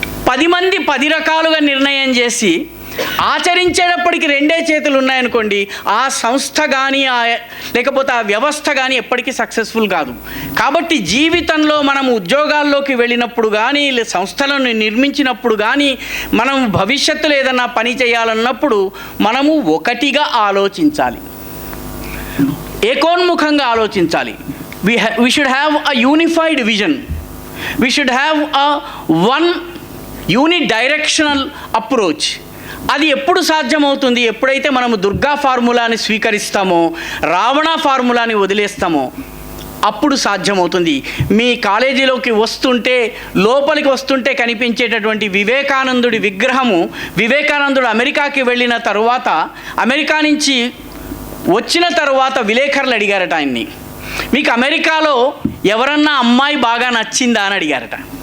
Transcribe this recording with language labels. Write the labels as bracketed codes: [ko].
[te] 10 మంది 10 రకాలుగా నిర్ణయం చేసి ఆచరించేటప్పటికి 2 చేతులు ఉన్నాయనుకోండి, ఆ సంస్థ కానీ లేకపోతే ఆ వ్యవస్థ కానీ ఎప్పటికీ సక్సెస్ఫుల్ కాదు. కాబట్టి జీవితంలో మనం ఉద్యోగాల్లోకి వెళ్ళినప్పుడు కానీ, సంస్థలను నిర్మించినప్పుడు కానీ, మనం భవిష్యత్తులో ఏదన్నా పని చేయాలన్నప్పుడు మనము ఒకటిగా ఆలోచించాలి, ఏకోన్ముఖంగా ఆలోచించాలి. [en] we should have a unified vision, we should have a one unidirectional approach. [te] అది ఎప్పుడు సాధ్యమవుతుంది? ఎప్పుడైతే మనము దుర్గా ఫార్ములాని స్వీకరిస్తామో, రావణ ఫార్ములాని వదిలేస్తామో అప్పుడు సాధ్యమవుతుంది. మీ కాలేజీలోకి లోపలికి వస్తుంటే కనిపించేటటువంటి వివేకానందుడి విగ్రహము, వివేకానందుడు అమెరికాకి వెళ్ళిన తరువాత, అమెరికా నుంచి వచ్చిన తరువాత విలేకరులు అడిగారట ఆయన్ని, మీకు అమెరికాలో ఎవరన్నా అమ్మాయి బాగా నచ్చిందా అని అడిగారట.